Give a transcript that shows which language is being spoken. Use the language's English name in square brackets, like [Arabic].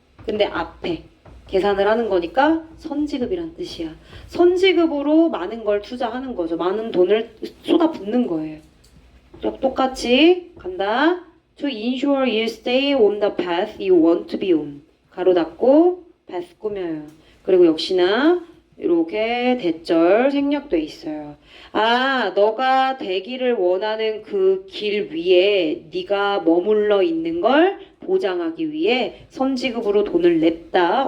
[Korean] 근데 앞에 계산을 하는 거니까 선지급이란 뜻이야. 선지급으로 많은 걸 투자하는 거죠. 많은 돈을 쏟아붓는 거예요. 똑같이 간다. [English] To ensure you stay on the path you want to be on. [Korean] 가로 닫고 path 꾸며요. 그리고 역시나 이렇게 대절 생략돼 있어요. 아, 너가 되기를 원하는 그 길 위에 네가 머물러 있는 걸 보장하기 위해 선지급으로 돈을 냈다.